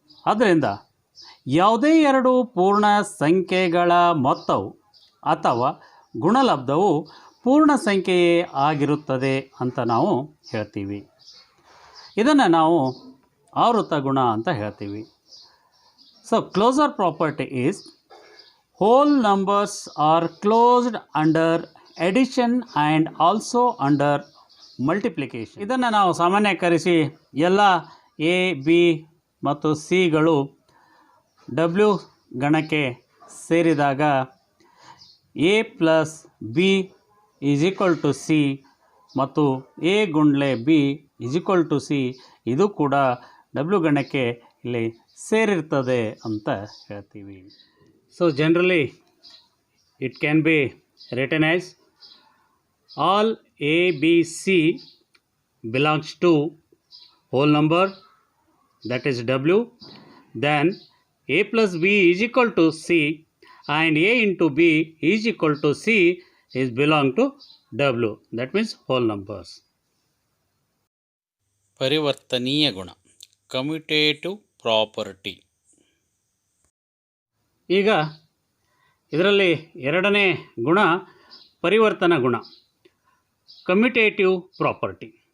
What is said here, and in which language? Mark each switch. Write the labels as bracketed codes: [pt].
[kn] ಆದ್ದರಿಂದ ಯಾವುದೇ 2 ಪೂರ್ಣ ಸಂಖ್ಯೆಗಳ ಮೊತ್ತವು ಅಥವಾ ಗುಣಲಬ್ಧವು ಪೂರ್ಣ ಸಂಖ್ಯೆಯೇ ಆಗಿರುತ್ತದೆ ಅಂತ ನಾವು ಹೇಳ್ತೀವಿ. ಇದನ್ನು ನಾವು ಆವೃತ್ತ ಗುಣ ಅಂತ ಹೇಳ್ತೀವಿ. [en] So closure property is whole numbers are closed under addition and also under multiplication. [kn] ಇದನ್ನು ನಾವು ಸಾಮಾನ್ಯೀಕರಿಸಿ ಎಲ್ಲ ಎ, ಬಿ ಮತ್ತು ಸಿಗಳು ಡಬ್ಲ್ಯೂ ಗಣಕ್ಕೆ ಸೇರಿದಾಗ [en] A plus B is equal to C [kn] ಮತ್ತು A ಗುಂಡ್ಲೆ B [en] is equal to C [kn] ಇದು ಕೂಡ ಡಬ್ಲ್ಯೂ ಗಣಕ್ಕೆ ಇಲ್ಲಿ ಸೇರಿರ್ತದೆ ಅಂತ ಹೇಳ್ತೀವಿ. [en] So generally it can be written as all a b c belongs to whole number, that is w, then a plus b is equal to c and a into b is equal to c is belong to w, that means whole numbers. [kn] ಪರಿವರ್ತನೀಯ ಗುಣ commutative property. ಈಗ ಇದರಲ್ಲಿ ಎರಡನೇ ಗುಣ ಪರಿವರ್ತನಾ ಗುಣ, commutative property.